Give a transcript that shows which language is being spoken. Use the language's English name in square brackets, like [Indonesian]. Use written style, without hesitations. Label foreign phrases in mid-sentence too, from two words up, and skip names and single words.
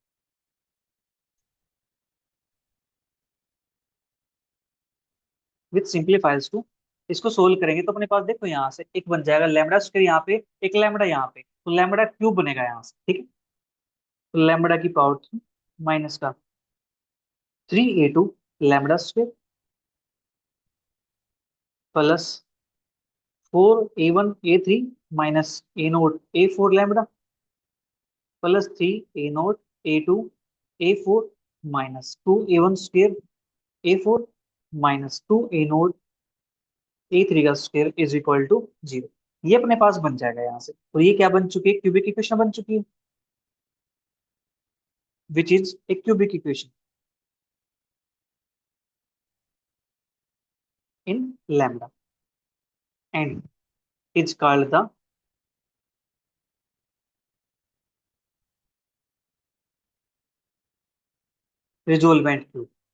[English] with simplifies to, [Hindi] इसको सोल्व करेंगे तो अपने पास देखो यहाँ से एक बन जाएगा [English] lambda square [Hindi] यहाँ पे, एक लैम्बडा यहाँ पे, तो [English] lambda cube [Hindi] बनेगा यहाँ से। ठीक है, तो [English] lambda की power 3 minus का 3a2 lambda square plus 4a1 a3 minus a0 a4 lambda plus 3a0 a2 a4 -2a1 square a4 -2a0 a3 का square is equal to 0। [Hindi] ये अपने पास बन जाएगा यहाँ से। तो ये क्या बन चुकी है, [English] cubic equation [Hindi] बन चुकी है, [English] which is a cubic equation in lambda and is called the resolvent cube.